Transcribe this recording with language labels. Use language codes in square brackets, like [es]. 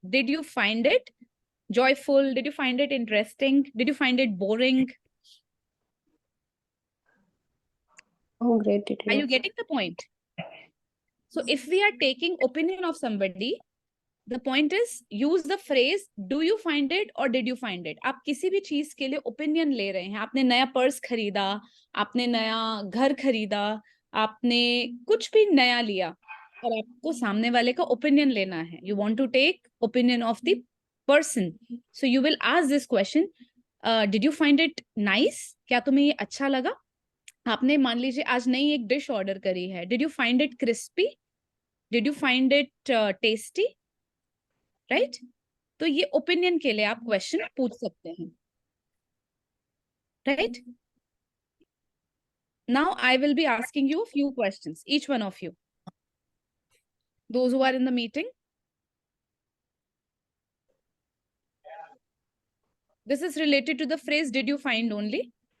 [en] Did you find it joyful? Did you find it interesting? Did you find it boring? Oh, great. Did Are you? you getting the point? So if we are taking opinion of somebody, the point is use the phrase do you find it or did you find it. [hi] आप किसी भी चीज के लिए opinion ले रहे हैं. आपने नया पर्स खरीदा, आपने नया घर खरीदा, आपने कुछ भी नया लिया और आपको सामने वाले का opinion लेना है. [en] You want to take opinion of the person. So you will ask this question, did you find it nice? [hi] क्या तुम्हें ये अच्छा लगा? आपने मान लीजिए आज नई एक डिश ऑर्डर करी है, [en] did you find it crispy, did you find it tasty, [hi] right? तो ये ओपिनियन के लिए आप क्वेश्चन पूछ सकते हैं, right? [en] Now I will be asking you a few questions, each one of you. Those who are in the meeting. This is related to the phrase, did you find only?